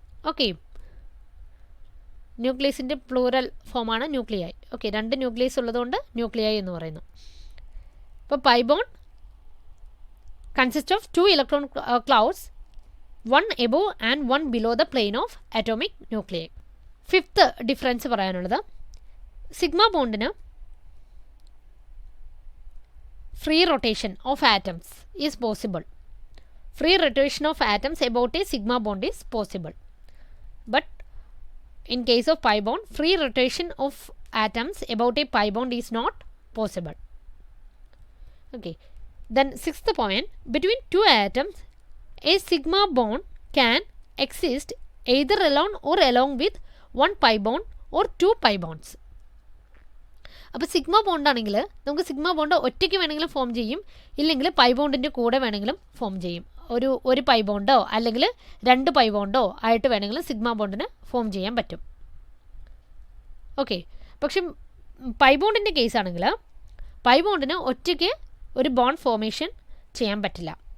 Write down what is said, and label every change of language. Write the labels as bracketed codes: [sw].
[ml] Okay, ന്യൂക്ലിയസിൻ്റെ plural ഫോമാണ് ന്യൂക്ലിയായി. Okay, 2 nucleus ഉള്ളതുകൊണ്ട് ന്യൂക്ലിയായി എന്ന് പറയുന്നു. ഇപ്പോൾ [en] Pi bond consist of 2 electron clouds, 1 above and 1 below the plane of atomic nuclei. Fifth difference [ml] പറയാനുള്ളത്, sigma ബോണ്ടിന് [en] free rotation of atoms is possible. Free rotation of atoms about a sigma bond is possible. But in case of pi bond, free rotation of atoms about a pi bond is not possible. Okay. Then sixth point, between two atoms, a sigma bond can exist either alone or along with one pi bond or 2 pi bonds. [ml] അപ്പോൾ sigma ബോണ്ടാണെങ്കിൽ നമുക്ക് sigma bond ഒറ്റയ്ക്ക് വേണമെങ്കിലും form ചെയ്യും, ഇല്ലെങ്കിൽ pi ബോണ്ടിൻ്റെ കൂടെ വേണമെങ്കിലും form ചെയ്യും. ഒരു പൈ ബോണ്ടോ അല്ലെങ്കിൽ 2 പൈ ബോണ്ടോ ആയിട്ട് വേണമെങ്കിലും സിഗ്മ ബോണ്ടിന് ഫോം ചെയ്യാൻ പറ്റും. ഓക്കെ, പക്ഷെ പൈ ബോണ്ടിൻ്റെ കേസാണെങ്കിൽ പൈ ബോണ്ടിന് ഒറ്റയ്ക്ക് ഒരു ബോണ്ട് ഫോർമേഷൻ ചെയ്യാൻ പറ്റില്ല.